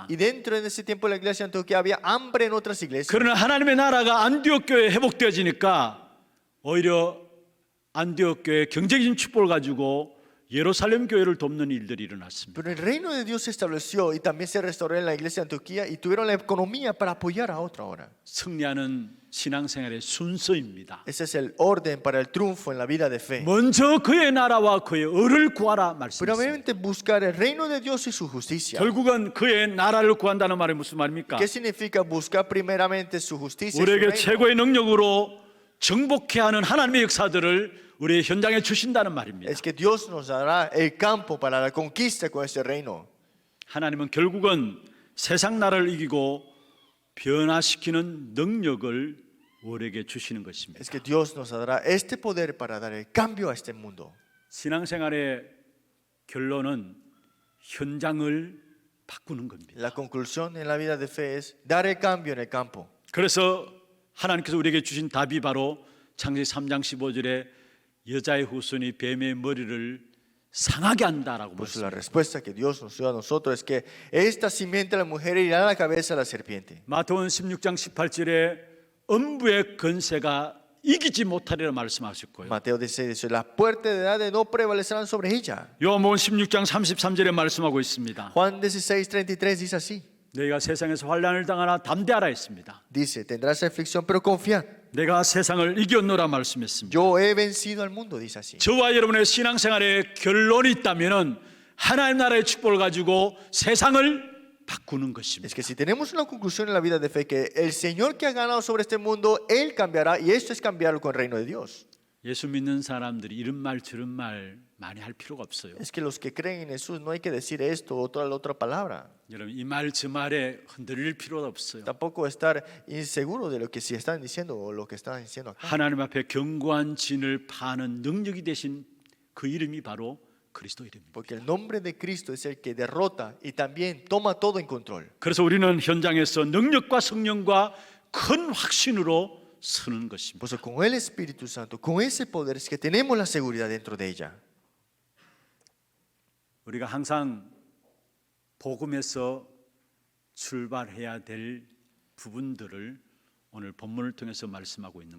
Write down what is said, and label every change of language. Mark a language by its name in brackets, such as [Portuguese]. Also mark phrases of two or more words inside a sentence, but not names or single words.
[Spanish] Y dentro de ese tiempo de la iglesia de Antioquía había hambre en otras iglesias. [Korean] 그러나 하나님의 나라가 안디옥 교회에 회복되어지니까 오히려 안디옥 교회의 경제적인 축복을 가지고 예루살렘 교회를 돕는 일들이 일어났습니다. [Spanish] Pero el reino de Dios se estableció y también se restauró en la iglesia de Antioquía y tuvieron la economía para apoyar a otra ahora. [Korean] 승리하는 신앙생활의 순서입니다. [Spanish] Ese es el orden para el triunfo en la vida de fe. [Korean] 먼저 그의 나라와 그의 의를 구하라 말씀입니다. [Spanish] Primeramente buscar el reino de Dios y su justicia. [Korean] 결국은 그의 나라를 구한다는 말이 무슨 말입니까? [Spanish] ¿Qué significa buscar primeramente su justicia y su [Korean] 우리에게 [Spanish] reino? [Korean] 최고의 능력으로 정복해 하는 하나님의 역사들을 우리의 현장에 주신다는 말입니다. [Spanish] Es que Dios nos dará el campo para la conquista con ese reino. [Korean] 하나님은 결국은 세상 나라를 이기고 변화시키는 능력을 우리에게 주시는 것입니다. [Spanish] Es que Dios nos dará este poder para dar el cambio a este mundo. [Korean] 신앙생활의 결론은 현장을 바꾸는 겁니다. [Spanish] La conclusión en la vida de fe es dar el cambio en el campo. [Korean] 그래서 하나님께서 우리에게 주신 답이 바로 창세기 3장 15절에 여자의 후손이 뱀의 머리를 상하게 한다라고 [Spanish] Por eso la [Korean] 말씀합니다. [Spanish] respuesta que Dios nos dio a nosotros es que esta simiente de la mujer irá a la cabeza de la serpiente. [Korean] 마태복음 16장 18절에 음부의 권세가 이기지 못하리라 말씀하셨고요. [Spanish] Mateo 16 dice, las puertas de edad no prevalecerán sobre ella. [Korean] 요한복음 16장 33절에 말씀하고 있습니다. [Spanish] Juan 16:33 dice así. [Korean] 너희가 세상에서 환난을 당하나 담대하라 했습니다. [Spanish] Dice, tendrás aflicción, pero confiad. [Korean] 내가 세상을 이겼노라 말씀했습니다. [Spanish] Yo he vencido al mundo, dice así. [Korean] 저와 여러분의 신앙생활에 결론이 있다면은 하나님 나라의 축복을 가지고 세상을 바꾸는 [Spanish] Es [Korean] 것입니다. [Spanish] que si tenemos una conclusión en la vida de fe, que el Señor que ha ganado sobre este mundo, Él cambiará, y esto es cambiarlo con el reino de Dios. [Korean] 예수 믿는 사람들이 이런 말 저런 말 많이 할 필요가 없어요. [Spanish] Es que los que creen en Jesús no hay que decir esto o otra la otra palabra. [Korean] 여러분 이 말 저 말에 흔들릴 필요가 없어요. [Spanish] Tampoco estar inseguro de lo que si están diciendo o lo que están diciendo acá. [Korean] 하나님 앞에 견고한 진을 파는 능력이 되신 그 이름이 바로 그리스도 이름입니다. [Spanish] Porque el nombre de Cristo es el que derrota y también toma todo en control. [Korean] 그래서 우리는 현장에서 능력과 성령과 큰 확신으로 서는 것입니다. [Spanish] Pues con el Espíritu Santo, con ese poder es que tenemos la seguridad dentro de ella. [Korean] 우리가 항상 복음에서 출발해야 될 부분들을 오늘 본문을 통해서 말씀하고 있는